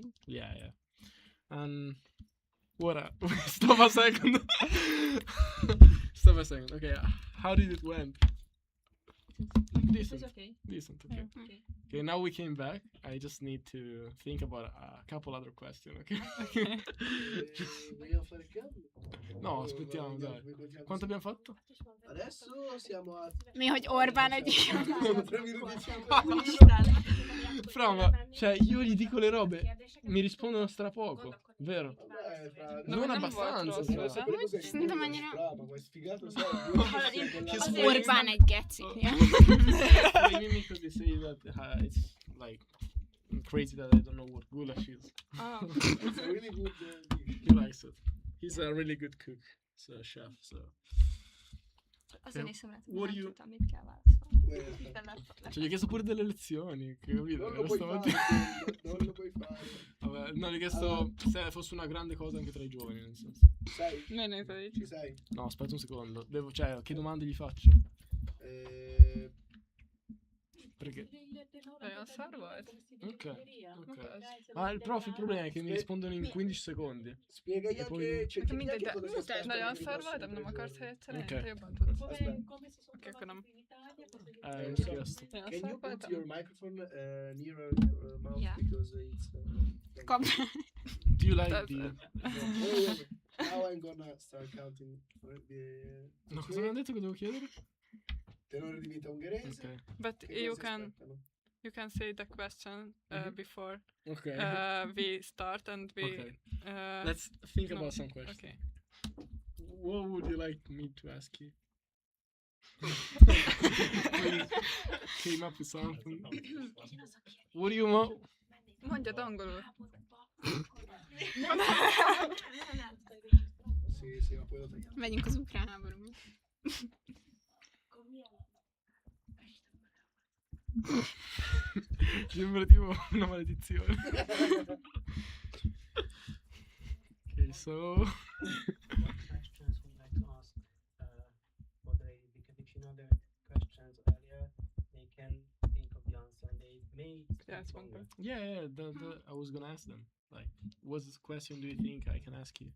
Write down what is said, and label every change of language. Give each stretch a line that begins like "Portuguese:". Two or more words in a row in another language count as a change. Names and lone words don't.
English: Yeah. And stop a second. Stop a second. Okay, how did it went? It Decent. was okay. Decent. Okay. Okay. Okay, now we came back. I just need to think about a couple other questions, okay?
Italian: Vogliamo fare il cambio? No, aspettiamo, dai. Quanto abbiamo fatto? Adesso siamo a
Hungarian: Mi, hogy Orbán egy...
Italian: 3 minuti e 5 Fra, ma io gli dico le robe, mi rispondono strapoco, vero? Non abbastanza, troppo, fra.
Hungarian: Szerintem annyira...
Italian: Brava, ma è sfigato, sai?
Hungarian: Orbán egy geci.
English: They mean because they say that it's like crazy that I don't know what goulash is. Oh. It's a really good dish. He likes it. He's a really good cook. He's a chef, so.
Hungarian: Azért nézem rá,
English: What do you-
Hungarian: tudtam, mit kell válaszolni.
Italian: Cioè, gli ho chiesto pure delle lezioni, capito? Non lo puoi fare, non lo puoi fare. Vabbè, no, gli ho chiesto se fosse una grande cosa anche tra i giovani, nel senso. Sai? No, no, no. Ci sei? No, aspetta un secondo. Che domande gli faccio? Perché?
Hungarian: Olyan szar volt? Ok.
Italian: Ma il problema è che mi rispondono in 15 secondi. Spiegagli E poi- anche, cerchi
Hungarian: Mindegy,
Italian: anche cosa si aspetta
Hungarian: nagyon
Italian: per i
Hungarian: szar
Italian: prossimi
Hungarian: voltam, nem
Italian: 3
Hungarian: akarsz
Italian: giorni.
Hungarian: helyet Ok. Te jobban tudsz.
Italian: Aspetta.
Hungarian: Oké, akkor nem.
Italian: Non ho chiesto.
Hungarian: Olyan
English: Can
Hungarian: szar
English: you put
Hungarian: voltam?
English: your microphone nearer your mouth Yeah. because it's Kom. Do you like That's the... Now I'm gonna start counting for the
Italian: No, cosa mi hanno detto che devo chiedere? tenore di vita ungherese.
English: Okay. But
Italian: Che
English: you
Italian: cosa si
English: can
Italian: aspettano?
English: say the question Mhm. before Okay. we start and we. Okay. Let's think no, about some questions. Okay. What would you like me to ask you? We came up with something. What do you want?
Hungarian: Mondjad angolul.
Italian: Sì, ma poi lo tagliamo.
Hungarian: Megyünk az ukrán háborúba.
Italian: Sembra tipo una maledizione.
English: Okay, so Questions would like to ask what they, because if you know the questions earlier, they can think of the answer and they may Yes, speak one longer. yeah, I was gonna ask them. Like, what question do you think I can ask you?